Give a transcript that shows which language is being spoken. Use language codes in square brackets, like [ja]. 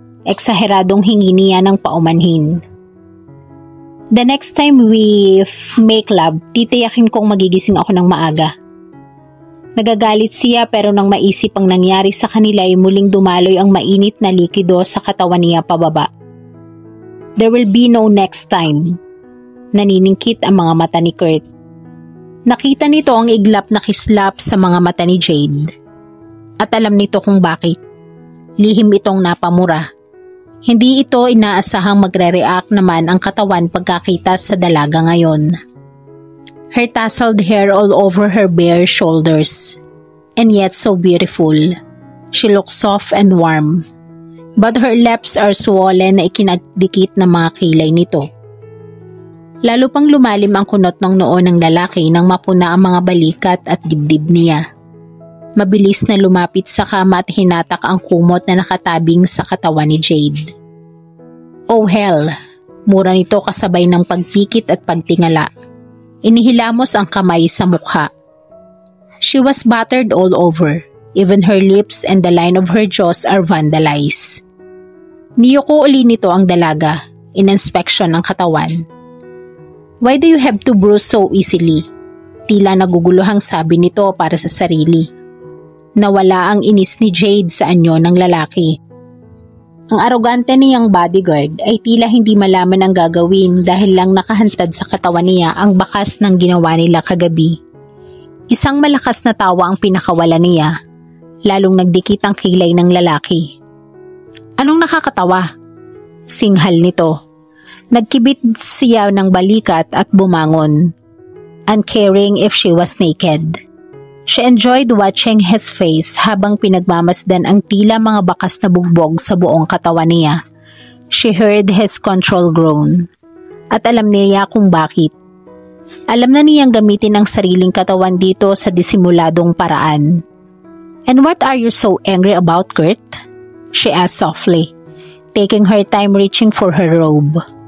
[tl] Eksaheradong hingi niya ng paumanhin. [en] "The next time we make love, [tl] titiyakin kong magigising ako ng maaga." Nagagalit siya pero nang maisip ang nangyari sa kanila ay muling dumaloy ang mainit na likido sa katawan niya pababa. [en] "There will be no next time." [tl] Naniningkit ang mga mata ni Kurt. Nakita nito ang iglap na kislap sa mga mata ni Jade. At alam nito kung bakit. Lihim itong napamura. Hindi ito inaasahang magre-react naman ang katawan pagkakita sa dalaga ngayon. [en] Her tousled hair all over her bare shoulders. And yet so beautiful. She looks soft and warm. But her lips are swollen [tl] na ikinagdikit ng mga kilay nito. Lalo pang lumalim ang kunot ng noo ng lalaki nang mapuna ang mga balikat at dibdib niya. Mabilis na lumapit sa kama at hinatak ang kumot na nakatabing sa katawan ni Jade. "Oh hell," mura nito kasabay ng pagpikit at pagtingala. Inihilamos ang kamay sa mukha. [en] She was battered all over. Even her lips and the line of her jaws are vandalized. [tl] Niyuko uli nito ang dalaga, in-inspection ang katawan. [en] "Why do you have to bruise so easily?" [tl] Tila naguguluhang sabi nito para sa sarili. Nawala ang inis ni Jade sa anyo ng lalaki. Ang arogante niyang bodyguard ay tila hindi malaman ang gagawin dahil lang nakahantad sa katawan niya ang bakas ng ginawa nila kagabi. Isang malakas na tawa ang pinakawala niya, lalong nagdikit ang kilay ng lalaki. "Anong nakakatawa?" Singhal nito. Nagkibit siya ng balikat at bumangon, [en] uncaring if she was naked. She enjoyed watching his face [tl] habang pinagmamasdan ang tila mga bakas na bugbog sa buong katawan niya. [en] She heard his control groan. [tl] At alam niya kung bakit. Alam na niyang gamitin ang sariling katawan dito sa disimuladong paraan. [en] "And what are you so angry about, Kurt?" she asked softly, taking her time reaching for her robe.